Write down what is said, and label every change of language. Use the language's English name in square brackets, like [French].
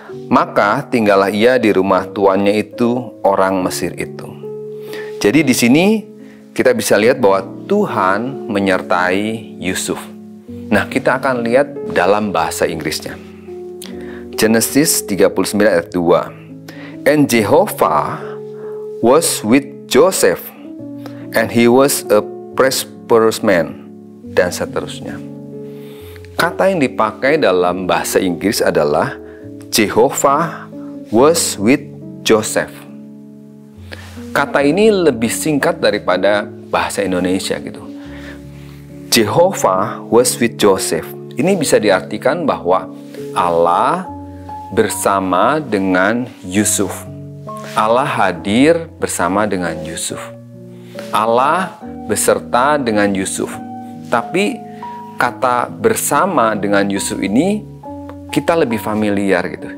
[Indonesian] Maka tinggallah ia di rumah tuannya itu, orang Mesir itu. Jadi di sini kita bisa lihat bahwa Tuhan menyertai Yusuf. Nah, kita akan lihat dalam bahasa Inggrisnya. Genesis 39 ayat 2. [English] And Jehovah was with Joseph, and he was a prosperous man. [Indonesian] Dan seterusnya. Kata yang dipakai dalam bahasa Inggris adalah [English] Jehovah was with Joseph. [Indonesian] Kata ini lebih singkat daripada bahasa Indonesia gitu. [English] Jehovah was with Joseph. [Indonesian] Ini bisa diartikan bahwa Allah bersama dengan Yusuf. Allah hadir bersama dengan Yusuf. Allah beserta dengan Yusuf. Tapi kata bersama dengan Yusuf ini kita lebih familiar gitu.